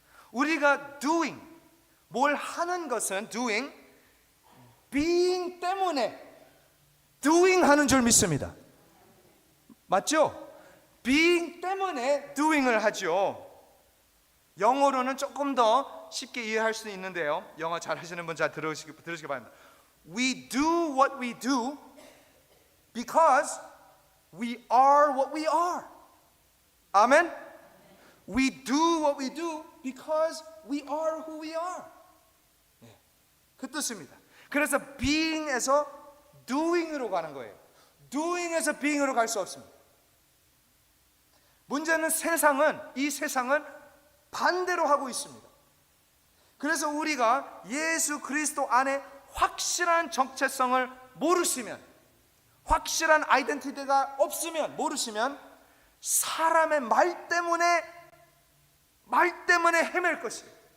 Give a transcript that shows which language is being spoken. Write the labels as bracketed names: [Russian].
[Korean] 우리가 doing, 뭘 하는 것은 doing, being 때문에 doing 하는 줄 믿습니다. 맞죠? being 때문에 doing을 하죠. 영어로는 조금 더 쉽게 이해할 수 있는데요. 영어 잘 하시는 분 잘 들으시기 바랍니다. [English] We do what we do because we are what we are. [Korean] 아멘? [English] We do what we do because we are who we are. [Korean] 네, 그 뜻입니다. 그래서 being에서 doing으로 가는 거예요. doing에서 being으로 갈 수 없습니다. 문제는 이 세상은 반대로 하고 있습니다. 그래서 우리가 예수 그리스도 안에 확실한 정체성을 모르시면, 확실한 아이덴티티가 없으면, 모르시면 사람의 말 때문에 헤맬 것이에요.